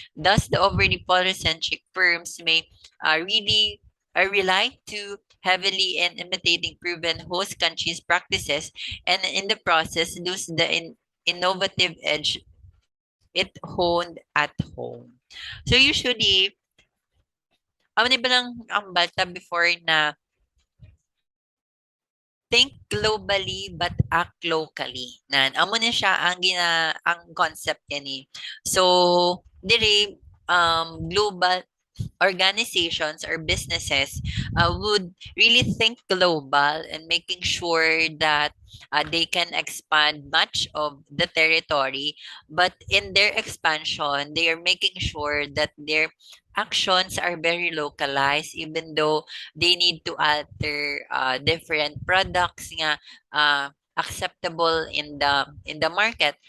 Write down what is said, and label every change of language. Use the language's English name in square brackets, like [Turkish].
[English] Thus, the overly polycentric firms may really rely too heavily in imitating proven host countries' practices and in the process lose the innovative edge it honed at home. So usually, [Hiligaynon] di ba lang ang balta before na [English] think globally but act locally. [Hiligaynon] Amo na siya ang concept ni. [English] So, dire global organizations or businesses would really think global and making sure that they can expand much of the territory. But in their expansion, they are making sure that their actions are very localized even though they need to alter different products nga acceptable in the market.